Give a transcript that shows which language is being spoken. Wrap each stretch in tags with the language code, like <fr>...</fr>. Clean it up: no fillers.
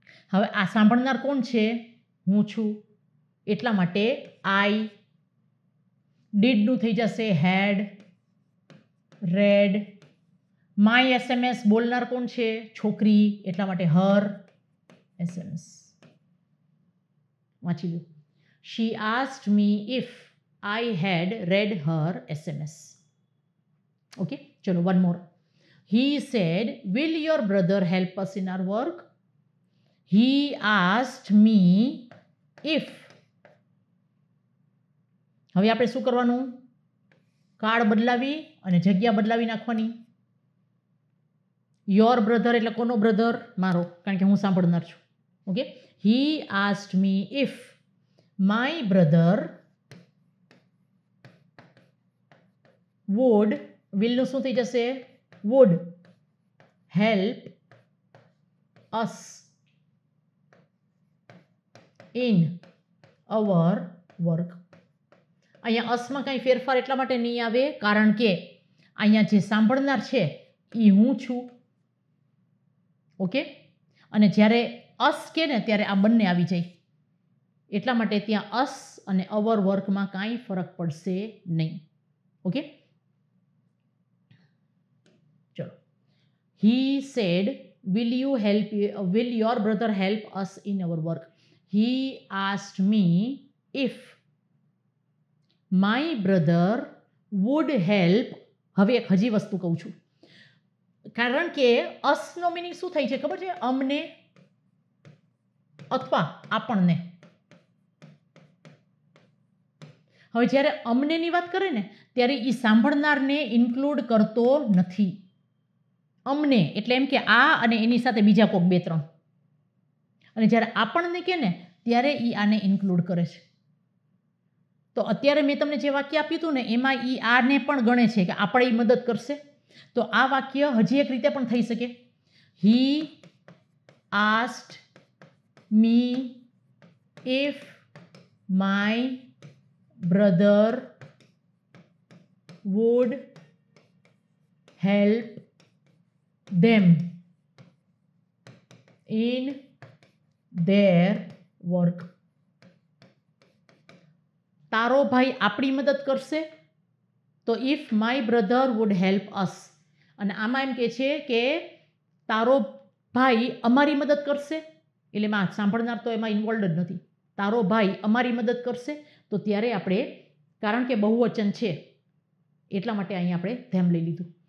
<gu>હવે આ સાંભળનાર કોણ છે? હું છું. એટલા માટે આઈ. ડીડનું થઈ જશે હેડ, રેડ. માય SMS બોલનાર કોણ છે? છોકરી. એટલા માટે હર SMS. વાંચી લો.</gu> <en>She asked me if I had read her SMS. Okay, chalo, one more. He said, will your brother help us in our work? He asked me if.</en> <gu>હવે આપણે શું કરવાનું? કાળ બદલાવી અને જગ્યા બદલાવી નાખવાની. યોર બ્રધર એટલે કોનો બ્રધર? મારો, કારણ કે હું સાંભળનાર છું.</gu> <en>okay, he asked me if my brother would, will</en> <gu>નું શું થઈ જશે?</gu> <en>would help us in our work.</en> <gu>અહીંયા અસમાં કાંઈ ફેરફાર એટલા માટે નહીં આવે કારણ કે અહીંયા જે સાંભળનાર છે એ હું છું. ઓકે, અને જ્યારે અસ કે ને ત્યારે આ બંને આવી જાય એટલા માટે ત્યાં અસ અને અવર વર્કમાં કાંઈ ફરક પડશે નહીં. ઓકે, ચલો.</gu> <en>He said, will your brother help us in our work? He asked me if my brother would help.</en> <gu>હવે એક હજી વસ્તુ કહું છું, કારણ કે અસનો મિનિંગ શું થાય છે ખબર છે? અમને અથવા આપણને. હવે જ્યારે અમનેની વાત કરે ને ત્યારે એ સાંભળનારને ઇન્ક્લુડ કરતો નથી. અમને એટલે એમ કે આ અને એની સાથે બીજા કોક બે ત્રણ, અને જ્યારે આપણને કે ને ત્યારે એ આને ઇન્ક્લુડ કરે છે. તો અત્યારે મેં તમને જે વાક્ય આપ્યું હતું ને એમાં એ આને પણ ગણે છે કે આપણે એ મદદ કરશે. તો આ વાક્ય હજી એક રીતે પણ થઈ શકે.</gu> <en>He asked me if my brother would help them in their work.</en> <gu>તારો ભાઈ આપણી મદદ કરશે. તો</gu> <en>if my brother would help us,</en> <gu>અને આમાં એમ કે છે કે તારો ભાઈ અમારી મદદ કરશે, એટલે એમાં સાંભળનાર તો એમાં ઇન્વોલ્વ જ નથી. તારો ભાઈ અમારી મદદ કરશે, તો ત્યારે આપણે, કારણ કે બહુવચન છે એટલા માટે અહીંયા આપણે ધેમ લઈ લીધું.</gu>